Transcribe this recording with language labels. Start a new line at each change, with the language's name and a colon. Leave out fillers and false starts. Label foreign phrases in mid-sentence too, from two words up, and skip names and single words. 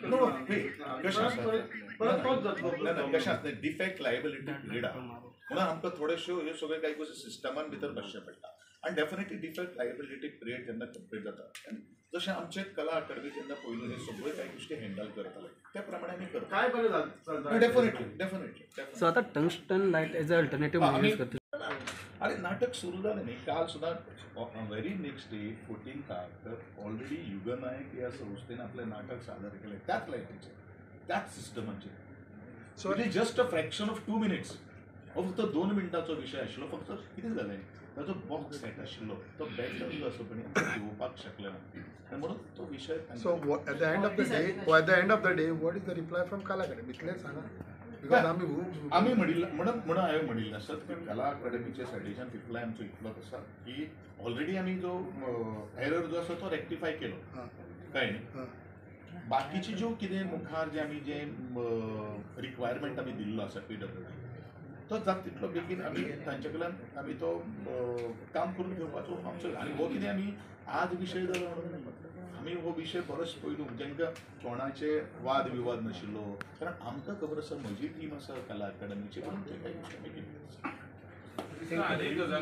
Konkani: कशें आसता
English: defect liability period
Konkani: आहा म्हणून आमकां थोड्योश्यो ह्यो सगळ्यो काही गोष्टी सिस्टमान भितर बसचें पडटा आनी
English: definitely defect liability period
Konkani: जेन्ना कंप्लीट जाता जशें आमचे कला अकादमी जेन्ना पयलीं हे सगळ्यो काही गोष्टी हँडल करताले त्या प्रमाणे आमी करता काय बरें चलता डेफिनेटली सो आता
English: tungsten light as an alternative
Konkani: म्हणून यूज करता.
Marathi: अरे नाटक सुरू झालं नाही काल सुद्धा
English: very next day 14th already
Marathi: युगनायक या संस्थेने आपले नाटक सादर केले त्याच लायटीचे त्याच सिस्टमाचे
English: so it is just a fraction of 2 minutes
Konkani: फक्त 2 मिनटाचो विषय आशिल्लो फक्त कितें जालें ताजो
English: box set
Konkani: आशिल्लो तो बॅकअप जो आसा पण घेवपाक शकले ना म्हणून तो विशय
English: So at the end of the day, what is the reply from Kala Academy?
Konkani: इतलेंच सांगा. Because आम्ही म्हणून हांवें म्हणिल्लें आसत की कला अकादमीचे सायडीच्यान रिप्लाय आमचो इतलोच आसा की ऑलरेडी आमी जो एरर जो आसा तो रेक्टिफाय केलो काय न्ही बाकीची ज्यो कितें मुखार जे आमी जे रिक्वायरमेंट आमी दिल्लो आसा PWD तो जाता तितलो बेगीन आमी तांचे कडल्यान आमी तो काम करून घेवपाचो आमचो आनी हो कितें आमी आज विशय जालो म्हणून आमी हो विशय बरोच पयलू जेंका कोणाचे वाद विवाद नाशिल्लो कारण आमकां खबर आसा म्हजी टीम आसा कला अकादमीची म्हणून ते काही गोश्टी आमी केल्यो.